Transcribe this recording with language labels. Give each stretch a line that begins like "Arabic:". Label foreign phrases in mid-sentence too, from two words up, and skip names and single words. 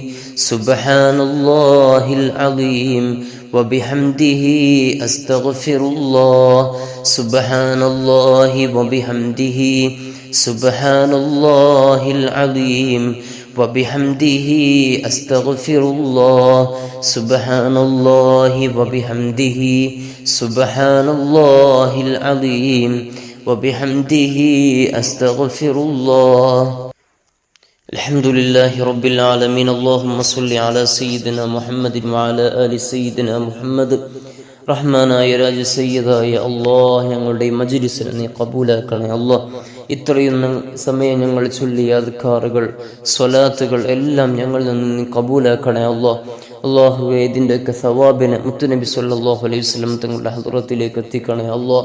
Arabic: سبحان الله العظيم وبحمده أستغفر الله سبحان الله وبحمده سبحان الله العظيم وبحمده أستغفر الله سبحان الله وبحمده سبحان الله العظيم وبحمده أستغفر الله. الحمد لله رب العالمين. اللهم صل على سيدنا محمد وعلى آل سيدنا محمد.
Malayalam: റഹ്മാനായ രാജ സയ്യിദായ അല്ലാഹ്, ഞങ്ങളുടെ മജ്ലിസിനെ നീ കബൂലാക്കണേ അല്ലാഹ്. ഇത്രയും സമയം ഞങ്ങൾ ചൊല്ലിയ അദ്കാറുകൾ, സ്വലാത്തുകൾ എല്ലാം ഞങ്ങളിൽ നിന്ന് നീ കബൂലാക്കണേ അല്ലാഹ്. അല്ലാഹുവേ, ഇതിൻ്റെയൊക്കെ സവാബിനെ മുത്തുനബി
Arabic: صلى الله عليه وسلم
Malayalam: തങ്ങളുടെ ഹദ്റത്തിലേക്ക് എത്തിക്കണേ അല്ലാഹ്.